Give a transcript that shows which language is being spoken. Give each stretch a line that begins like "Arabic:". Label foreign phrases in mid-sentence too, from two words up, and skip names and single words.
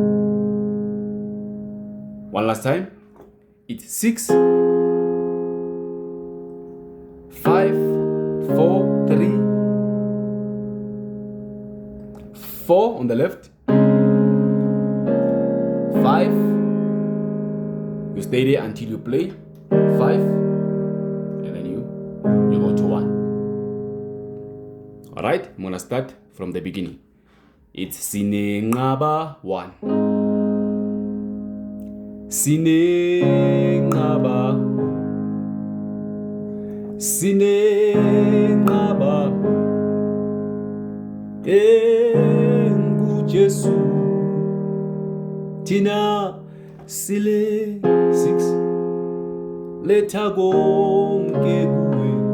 English: One last time. It's 6, 5, 4, 3, 4 on the left, 5. You stay there until you play 5, and then you go to 1. All right, I'm gonna start from the beginning.
Swati: It's sine nqaba 1, sine nqaba, sine nqaba, Jesu tina sile 6, letha konke kuwe